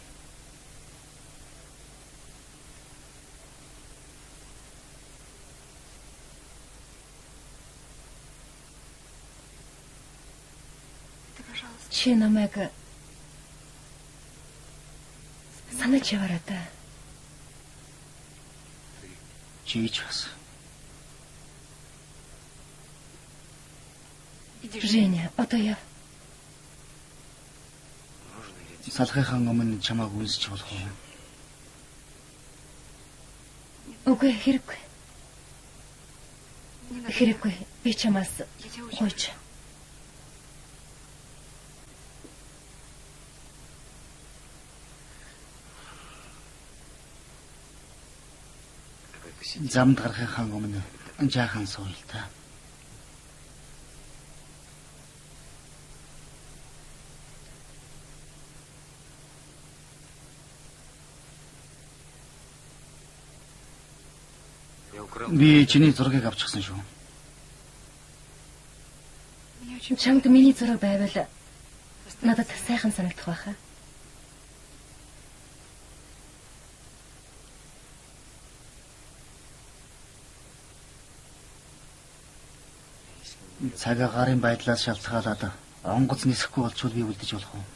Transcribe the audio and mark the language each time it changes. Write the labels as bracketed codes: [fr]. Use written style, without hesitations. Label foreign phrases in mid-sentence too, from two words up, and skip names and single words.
[mn] Чи намайг санаж яваарай та. Чийч бас. Женя, одоо яа. [ru] можно я тебе [mn] Салхахын өмнө чамааг үнсч болох уу? Үгүй хэрэггүй. Хэрэггүй. Би чамаас гойч. [ru] давай посидим. [mn] Замд гарахын өмнө жаахан сууя л та. [ru] Я украл. [mn] Би чиний зургийг авчихсан шүү. Чамд миний зураг байвал надад сайхан санагдах байхаа. Цагаа гарын байдлаас шалтгаалаад онгоц нисэхгүй болчвол би үлдэж болох уу?